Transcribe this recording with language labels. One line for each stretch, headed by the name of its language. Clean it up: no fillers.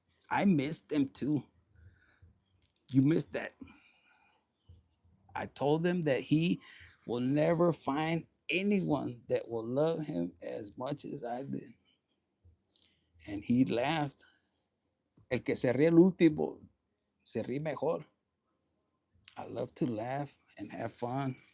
English: I missed them too. You missed that. I told them that he will never find anyone that will love him as much as I did. And he laughed.
Spanish: El que se ríe el último, se ríe mejor.
English: I love to laugh and have fun.